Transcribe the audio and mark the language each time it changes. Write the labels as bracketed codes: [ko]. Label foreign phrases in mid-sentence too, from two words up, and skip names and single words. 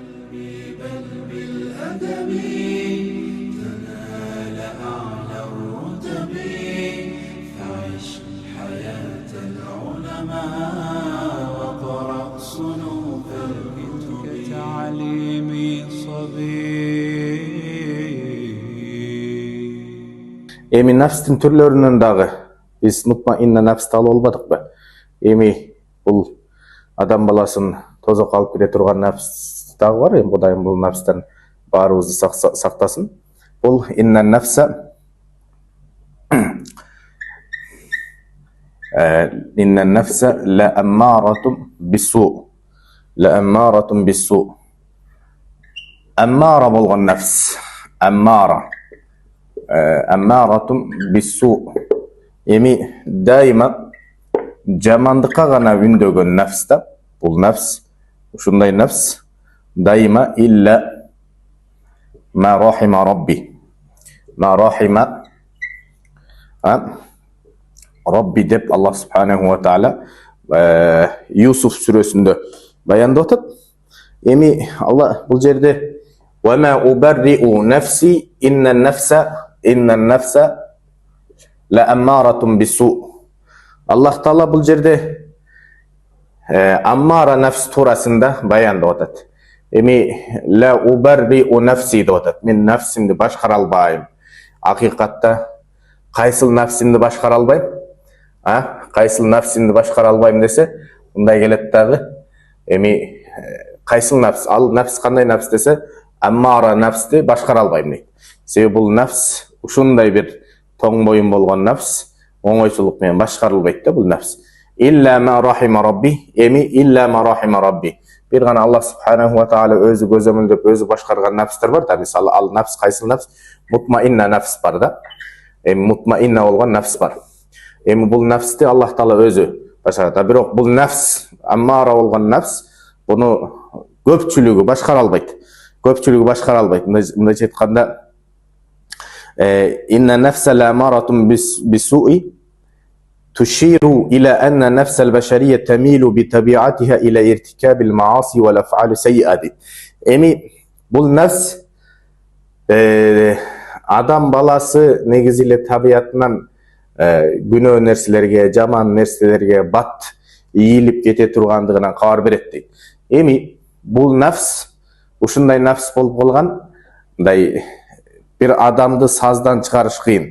[ar] بل بالأدب تنال أعلى الرتب فعش حياة العلماء وقرأ صنوف الكتب كتعليم صبي. [ky] Эми nafstin түрлөрүнөн дагы биз мутмаинна nafsты алып албадыкпы? Эми бул адам баласын тозокко алып келе турган nafs дагы бар. Эми Кудайым бул nafстан баарыбызды сактасын. [ar] Бул إن النفس لأمارة بالسوء. لأمارة بالسوء أمارة болгон nafs. أمارة بالسوء. [ky] Эми дайыма жамандыкка гана үндөгөн нафс да. Бул нафс, ушундай нафс дайыма [ar] إلا ما رحم ربي. ما رحم ربي [ky] деп Аллах [ar] سبحانه وتعالى [ky] Юсуф сүрөсүндө баяндап атат. Эми Аллах бул жерде [ar] وما أبرئ نفسي إن النفس لأمارة بالسوء. [ky] Аллах Таала бул жерде аммара nafs туурасында баяндап атат. Эми [ar] لا أبرئ نفسي [ky] деп атат. Мен nafsimди башкара албайм. Акыйкатта кайсыл nafsimди башкара албайм? Кайсыл nafsimди башкара албайм десе, мындай келет дагы. Эми кайсыл nafs? Ал nafs кандай nafs десе, аммара nafsти башкара албайм дейт. Себеби бул nafs ушундай бир тоң боюн болгон nafs оңойсулук менен башкарылбайт да бул nafs. [ar] إلا ما رحم ربي. Эми إلا ما رحم ربي. [ky] Бир гана Аллах [ar] سبحانه وتعالى [ky] өзү көзөмөлдөп өзү башкарган nafстер бар да. Мисалы ал nafs кайсыл nafs? Мутмаинна nafs бар да. Эми мутмаинна болгон nafs бар. Эми бул nafsти Аллах Таала өзү башкарат. Бирок бул nafs, аммара болгон nafs буну көпчүлүгү башкара албайт. Мындайча айтканда [ar] إن النفس لأمارة بالسوء تشير إلى أن النفس البشرية تميل بطبيعتها إلى ارتكاب المعاصي والأفعال السيئة. [ky] Эми бул nafs адам баласы негизи эле табиятынан күнөө нерселерге, жаман нерселерге бат ийилип кете тургандыгынан кабар берет дейт. Эми бул nafs ушундай nafs болуп калган, мындай bir адамды саздан чыгарыш кыйын.